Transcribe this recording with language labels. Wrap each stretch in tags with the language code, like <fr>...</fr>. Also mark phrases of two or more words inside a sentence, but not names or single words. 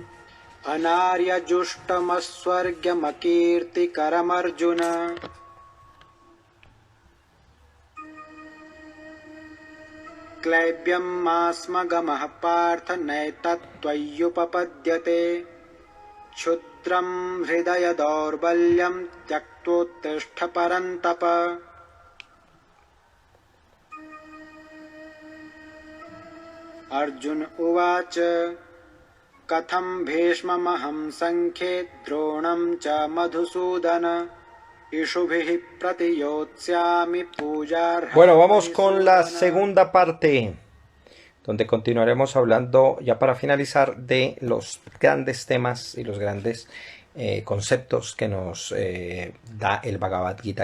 <sa>अनार्यजुष्टमस्वर्ग्यमकीर्तिकरमर्जुन क्लैब्यं मास्मगमः पार्थ नैतत्त्वय्युपपद्यते क्षुद्रं हृदय दौर्बल्यं त्यक्तोत्तिष्ठ परन्तप अर्जुन उवाच कथं भीष्ममहं संख्ये द्रोणं च मधुसूदन</sa> <es>Bueno, vamos con la segunda parte, donde continuaremos hablando, ya para finalizar, de los grandes temas y los grandes conceptos que nos da el Bhagavad Gita.</es>